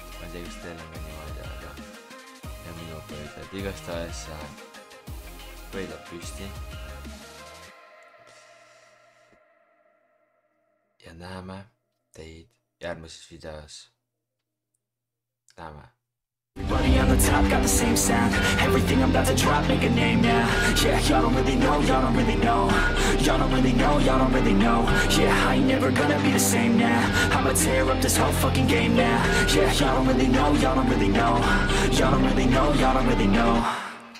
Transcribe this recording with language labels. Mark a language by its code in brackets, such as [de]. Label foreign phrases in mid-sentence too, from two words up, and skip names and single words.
[et] Ma ei tea, kas teil on ka niimoodi, aga ja minu pöidlad. Igastahes pöidlad püsti. Ja näeme teid järgmises videos. Näeme. [en] Everybody on the top got the same sound. Everything I'm about to drop, make a name now. Yeah, y'all don't really know, y'all don't really know. Y'all don't really know, y'all don't really know. Yeah, I ain't never gonna be the same now. I'ma tear up this whole fucking game now. Yeah, y'all don't really know, y'all don't really know. Y'all don't really know, y'all don't really know.